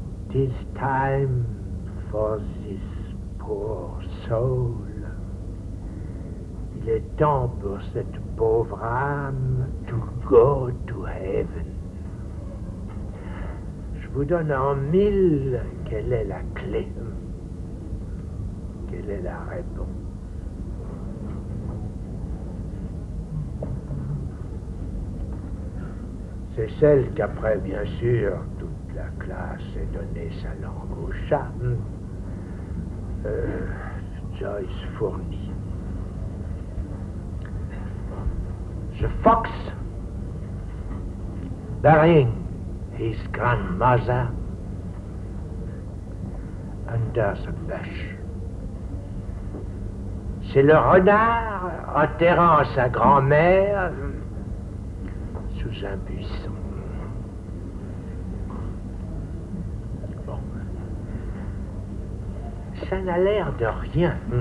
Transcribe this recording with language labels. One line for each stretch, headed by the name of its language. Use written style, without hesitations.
English: It is time for this poor soul.
French: Il est temps pour cette pauvre âme
English: to go to heaven.
French: Je vous donne en mille quelle est la clé. Quelle est la réponse. C'est celle qu'après, bien sûr, la classe a donné sa langue au chat. Joyce fournit.
English: The fox, burying his grandmother under the bush.
French: C'est le renard enterrant sa grand-mère sous un buisson. Ça n'a l'air de rien.